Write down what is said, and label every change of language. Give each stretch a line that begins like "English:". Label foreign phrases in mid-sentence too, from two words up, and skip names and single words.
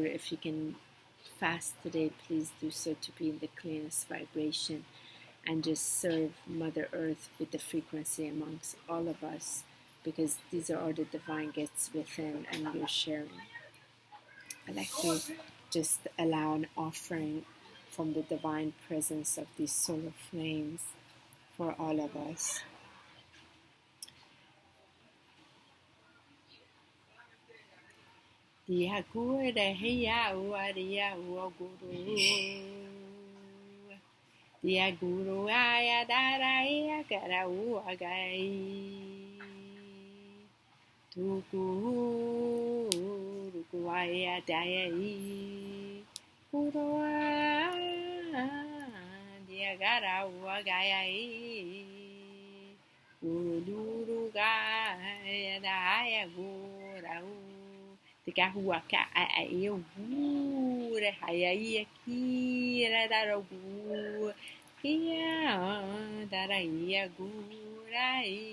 English: If you can fast today, please do so, to be in the cleanest vibration, and just serve Mother Earth with the frequency amongst all of us, because these are all the divine gifts within, and we're sharing. I'd like to just allow an offering from the divine presence of these solar flames for all of us. Dia guru heya uaria uaguru. Dia guru aya daraya gara uagai. Tuku rukuaya dayai. Guru dia gara uagayai. Guru gaya daya gurau. Tika hua ka a eu gure hayai aqui era dar o gu ia dar ia gurai